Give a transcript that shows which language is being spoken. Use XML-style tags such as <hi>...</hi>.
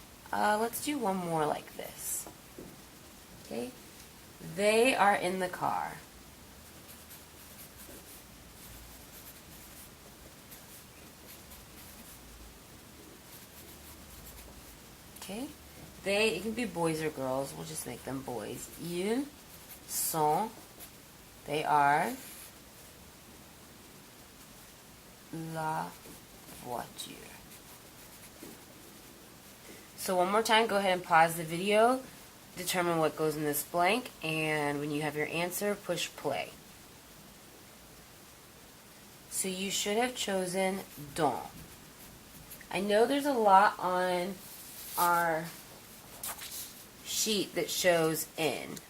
<en>Let's do one more like this. Okay? They are in the car. Okay? They, it can be boys or girls. We'll just make them boys.</en> <fr>Ils sont,</fr> <en>they are,</en> <fr>la voiture.</fr> <en>So one more time, go ahead and pause the video, determine what goes in this blank, and when you have your answer, push play. So you should have chosen dans. I know there's a lot on our sheet that shows in.</en>